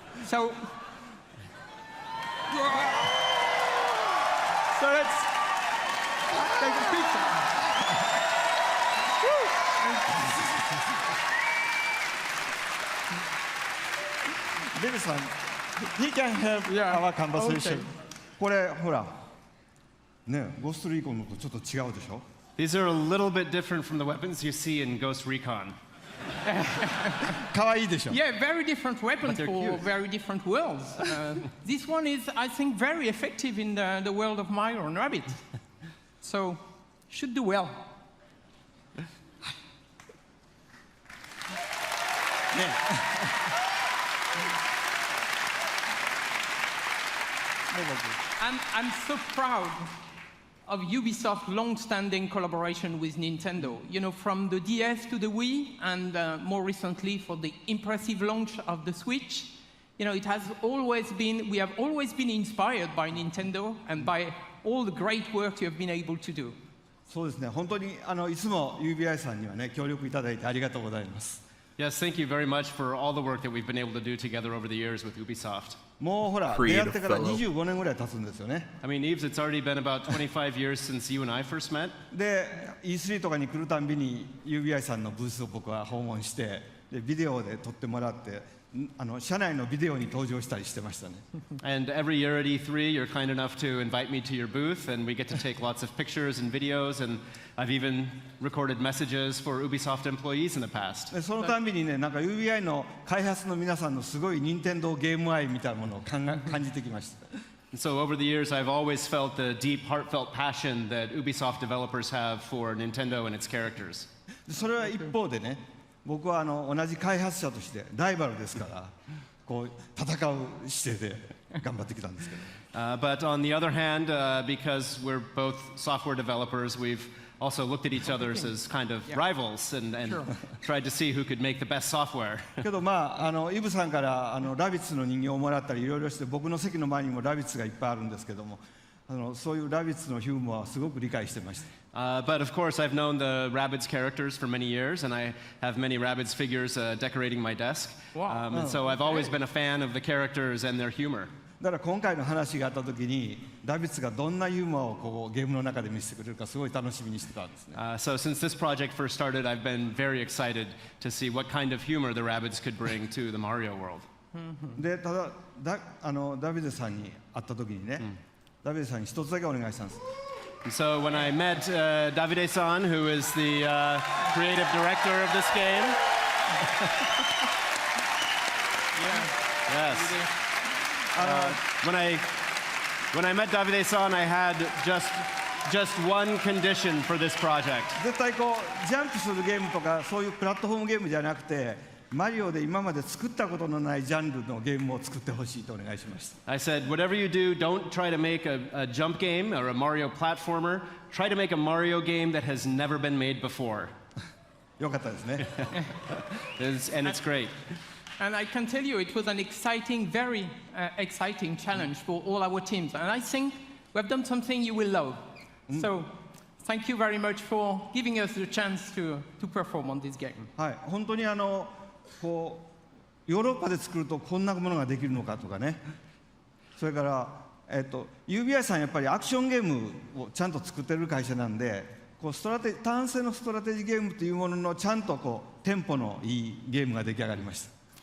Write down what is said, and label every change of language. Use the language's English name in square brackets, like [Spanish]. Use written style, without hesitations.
[English] So let's take a picture. Bill-san, he can help our conversation. Okay. [Japanese] これほら、ね、ゴーストリーコンのとちょっと違うでしょ？ [English] These are a little bit different from the weapons you see in Ghost Recon. [Japanese] 可愛いでしょ。 [English] Yeah, very different weapons they're for cute. very different worlds. This one is, I think, very effective in the world of Mario and Rabbit. So, should do well. [Japanese] ね [English] I'm so proud of Ubisoft's long-standing collaboration with Nintendo. You know, from the DS to the Wii, and more recently for the impressive launch of the Switch. You know, we have always been inspired by Nintendo and by all the great work you have been able to do. [Japanese] そうですね、本当にいつも UBI さんにはね、協力いただいてありがとうございます。 [English] Yes, thank you very much for all the work that we've been able to do together over the years with Ubisoft. [Japanese] もうほら、出 [English] Creative [Japanese] 会ってから [English] fellow. [Japanese] 25年ぐらい経つんですよね。 [English] I mean, Eves, it's already been about 25 years since you and I first met. [Japanese] で、E3 とかに来るたんびに UBI さんのブースを僕は訪問して、でビデオで撮ってもらって、社内のビデオに登場したりしてましたね。 [English] And every year at E3, you're kind enough to invite me to your booth, and we get to take lots of pictures and videos, and I've even recorded messages for Ubisoft employees in the past. [Japanese] でそのたんびにね、なんか UBI の開発の皆さんのすごい任天堂ゲーム愛みたいなものを感じてきました。 [English] And so over the years, I've always felt the deep, heartfelt passion that Ubisoft developers have for Nintendo and its characters. [Japanese] でそれは一方でね、僕は同じ開発者としてライバルですから、こう戦う姿勢で頑張ってきたんですけど。 [English] But on the other hand, because we're both software developers, we've also looked at each other as kind of rivals and tried to see who could make the best software. [Japanese] けどまあイブさんからラビッツの人形をもらったりいろいろして、僕の席の前にもラビッツがいっぱいあるんですけども、そういうラビッツのヒューモアはすごく理解してました。 [English] But of course, I've known the Rabbids characters for many years, and I have many Rabbids figures decorating my desk. Wow. And so I've always been a fan of the characters and their humor. [Japanese] だから今回の話があった時にラビッツがどんなユーモアをこうゲームの中で見せてくれるかすごい楽しみにしてたんですね。 [English] So since this project first started, I've been very excited to see what kind of humor the Rabbids could bring to the Mario world. [Japanese] でただダビデさんに会った時にね、ダビデさんに一つだけお願いしたんです。 [English] And so when I met Davide-san, who is the creative director of this game, yes. When I met Davide-san, I had just one condition for this project. [Japanese] 絶対こうジャンプするゲームとかそういうプラットフォームゲームじゃなくて、マリオで今まで作ったことのないジャンルのゲームを作ってほしいとお願いしました。 [English] I said, whatever you do, don't try to make a jump game or a Mario platformer. Try to make a Mario game that has never been made before. [Japanese] よかったですね。 [English] And it's great. And I can tell you, it was an exciting, very exciting challenge for all our teams. And I think we have done something you will love. So, thank you very much for giving us the chance to perform on this game. [Japanese] はい、本当にこうヨーロッパで作るとこんなものができるのかとかね。それからUBI さんやっぱりアクションゲームをちゃんと作ってる会社なんで、こう単性のストラテジーゲームというもののちゃんとこうテンポのいいゲームが出来上がりました。